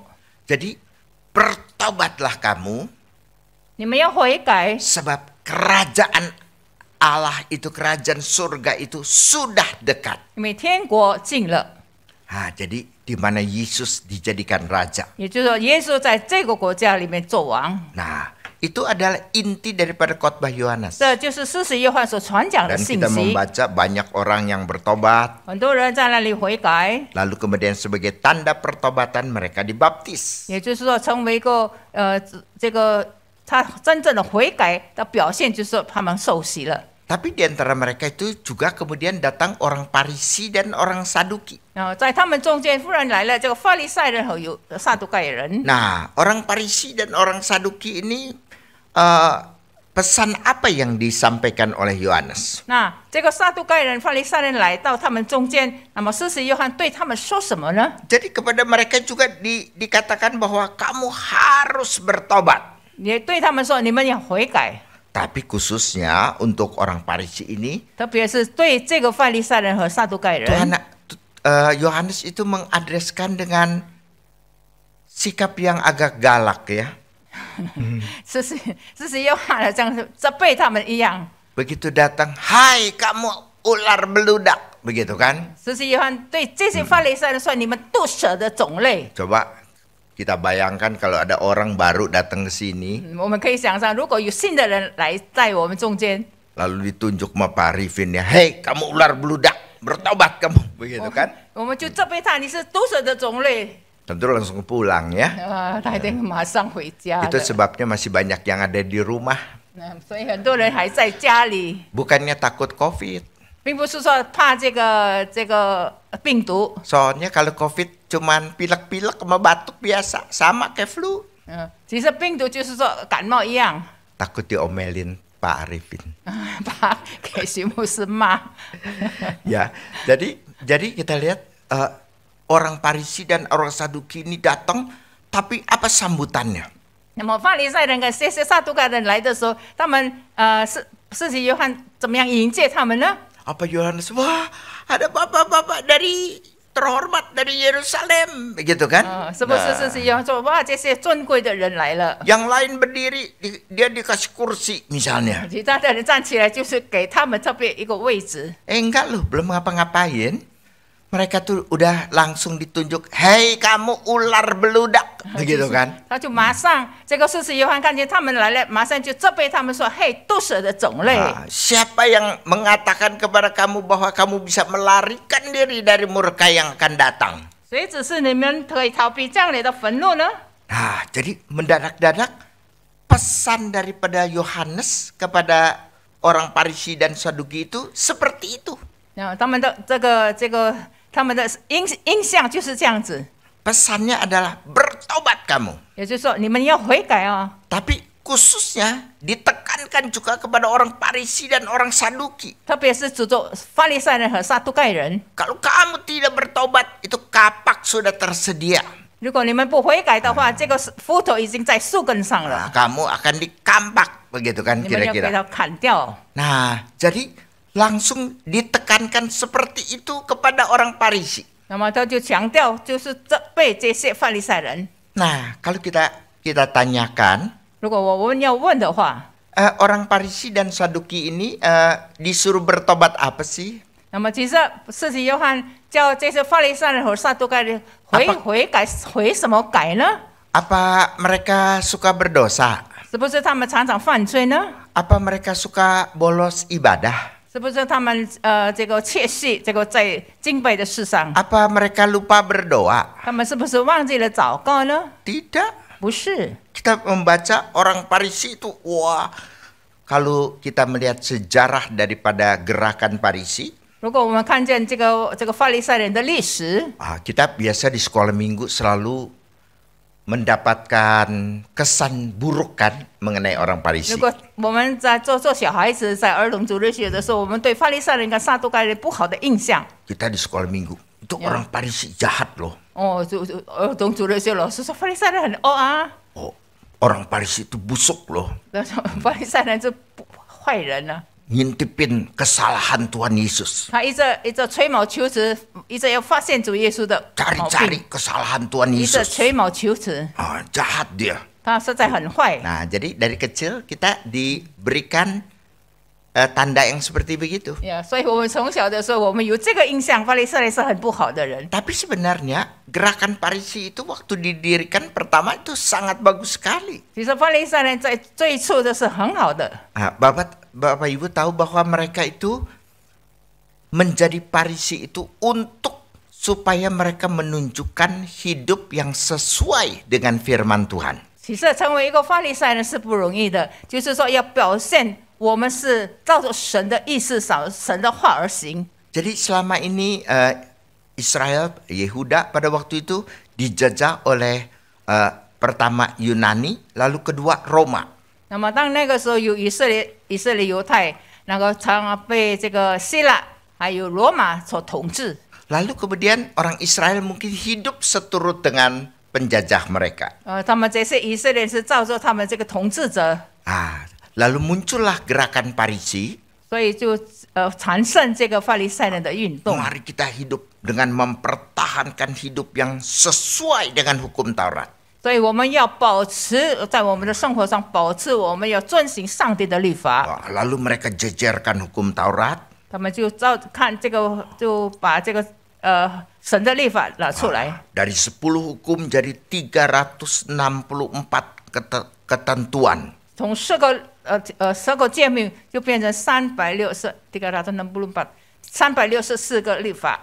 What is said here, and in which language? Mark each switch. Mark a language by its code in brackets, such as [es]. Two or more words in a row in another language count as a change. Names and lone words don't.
[id] Jadi bertobatlah kamu [zh] 你们要悔改， [id] sebab kerajaan Allah itu, kerajaan surga itu sudah dekat. [zh] 因为天国近了。 [id] Jadi di mana Yesus dijadikan raja. [zh] 也就是说，耶稣在这个国家里面做王， [id] Nah, itu adalah inti daripada khotbah Yohanes. [zh] 这就是施洗约翰所传讲的 [id] Dan [zh] 信 [id] kita [zh] 息。 [id] membaca banyak orang yang bertobat, [zh] 很多人在那里悔改， [id] lalu kemudian sebagai tanda pertobatan mereka dibaptis. [zh] 也就是说，成为一个这个他真正的悔改的表现，就是说他们受洗了。 [id] Tapi di antara mereka itu juga kemudian datang orang Parisi dan orang Saduki. [zh] 在他们中间，忽然来了这个法利赛人和有撒都盖人。 [id] Nah, orang Parisi dan orang Saduki ini pesan apa yang disampaikan oleh Yohanes? [zh] 那这个撒都盖人、法利赛人来到他们中间，那么施洗约翰对他们说什么呢？ [id] Jadi kepada mereka juga dikatakan bahwa kamu harus bertobat. [zh] 也对他们说，你们要悔改。 [id] Tapi khususnya untuk orang Parisi ini, [zh] 特别是对这个法利赛人和撒都盖人， [id] Yohanes itu mengadreskan dengan sikap yang agak galak ya. [zh] 施洗约翰好像是责备他们一样。 [id] Begitu datang, hai kamu ular beludak, begitu kan? [zh] 施洗约翰对这些法利赛人说：“你们毒蛇的种类。” [id] Coba kita bayangkan kalau ada orang baru datang ke sini, [zh] 我们可以想象，如果有新的人来在我们中间， [id] lalu ditunjuk sama Pak Arifin ya, hei kamu ular beludak, bertobat kamu, begitu kan? [zh] 我们就责备他，你是毒蛇的种类。 [id] Tentu langsung pulang ya. [zh] 他一定马上回家 [id] Itu [zh] 的。 [id] sebabnya masih banyak yang ada di rumah, [zh] 所以很多人还在家里， [id] bukannya takut COVID. [zh] 并不是说怕这个病毒。 [id] Soalnya kalau COVID cuman pilek-pilek sama batuk biasa, sama kayak flu. [zh] 其实病毒就是说感冒一样， [id] Takut diomelin Pak Arifin. [zh] 把给徐牧师骂。 [id] Ya, jadi kita lihat orang Parisi dan orang Saduki ini datang, tapi apa sambutannya? [zh] 那么法利赛人跟这些撒都盖人来的时候，他们施洗约翰怎么样迎接他们呢？ [id] Apa Yohanes? Wah, ada bapak-bapak dari terhormat dari Yerusalem, begitu kan? [zh] 是不是施洗约翰说哇，这些尊贵的人来了？ [id] Yang lain berdiri, dia dikasih kursi misalnya. [zh] 其他的人站起来就是给他们特别一个位置。 [id] Enggak loh, belum ngapa-ngapain. Mereka tuh udah langsung ditunjuk, hei kamu ular beludak, begitu kan? [zh] 他就马上这个施洗约翰看见他们来了，马上就责备他们说：“嘿，毒蛇的种类。” [id] Siapa yang mengatakan kepada kamu bahwa kamu bisa melarikan diri dari murka yang akan datang? [zh] 谁指示你们可以逃避将来的愤怒呢？ [id] Nah, jadi mendadak-dadak pesan daripada Yohanes kepada orang Parisi dan Saduki itu seperti itu. [zh] 他们的他们的印象就是这样子， [id] Pesannya adalah bertobat kamu. [zh] 也就是说你们要悔改哦。 [id] Tapi khususnya ditekankan juga kepada orang Parisi dan orang Saduki. [zh] 特别是指着法利赛人和撒都盖人， [id] Kalau kamu tidak bertobat, itu kapak sudah tersedia. [zh] 如果你们不悔改的话，这个斧头已经在树根上 [id] Nah, [zh] 了， [id] kamu akan dikampak, begitu kan [zh] 你们要给 [id] kira-kira. [zh] 它砍掉。 [id] Nah, jadi langsung ditekankan seperti itu kepada orang Parisi. [zh] 那么他就强调，就是责备这些法利赛人。 [id] Nah, kalau kita tanyakan, [zh] 如果我们要问的话， [id] orang Parisi dan Saduki ini disuruh bertobat apa sih? [zh] 那么其实施洗约翰叫这些法利赛人和撒都盖人悔改，悔什么改呢？ [id] Apa mereka suka berdosa? [zh] 是不是他们常常犯罪呢？ [id] Apa mereka suka bolos ibadah? [zh] 是不是他们这个窃戏，这个在敬拜的事上， [id] Apa mereka lupa berdoa? [zh] 他们是不是忘记了祷告呢？ [id] Tidak. [zh] 不是， [id] Kita membaca orang Parisi itu, wah, kalau kita melihat sejarah daripada gerakan Parisi, [zh] 如果我们看见这个法利赛人的历史， [id] kita biasa di sekolah minggu selalu mendapatkan kesan buruk kan mengenai orang Parisi. [zh] 如果我们在做小孩子在儿童主日学的时候，我们对法利赛人跟撒都盖人不好的印象。 [id] Kita di sekolah minggu, itu orang Parisi jahat loh. [zh] 哦，儿童主日学老师说法利赛人很恶啊， [id] Oh, orang Parisi itu busuk loh. [zh] 法利赛人是坏人啊。 [id] Ngintipin kesalahan Tuhan Yesus. [zh] 他一直吹毛求疵，一直要发现主耶稣的毛 [id] Cari-cari [zh] 病， [id] kesalahan Tuhan [zh] 一直 [id] Yesus. [zh] 吹毛求疵， [id] Jahat dia. [zh] 他实在很坏。 [id] Nah, jadi dari kecil kita diberikan tanda yang seperti begitu. [zh] 所以我们从小的时候，我们有这个印象，法利赛人是很不好的人。 [id] Tapi sebenarnya gerakan Farisi itu waktu didirikan pertama itu sangat bagus sekali. [zh] 其实法利赛人在最初的是很好的。 [id] Bapak Ibu tahu bahwa mereka itu menjadi Farisi itu untuk supaya mereka menunjukkan hidup yang sesuai dengan firman Tuhan. [zh] 其实成为一个法利赛人是不容易的，就是说要表现我们是照着神的意思、神的话而行。 [id] Jadi selama ini Israel, Yehuda pada waktu itu dijajah oleh pertama Yunani, lalu kedua Roma. [zh] 那么当那个时候有以色列犹太，那个常被这个希腊还有罗马所统治。 [id] Lalu kemudian orang Israel mungkin hidup seturut dengan penjajah mereka. [zh] 他们这些以色列是照着他们这个统治者， [id] Lalu muncullah gerakan Farisi. [zh] 所以就产生这个法利赛人的运动。 [id] Mari kita hidup dengan mempertahankan hidup yang sesuai dengan hukum Taurat. [zh] 所以我们要保持在我们的生活上保持，我们要遵行上帝的律法。 [id] Lalu mereka jejerkan hukum Taurat. [zh] 他们就看这个，就把这个神的律法拿出来。 [id] Dari 10 hukum jadi 364 ketentuan. [zh] 从10个诫命就变成364个律法。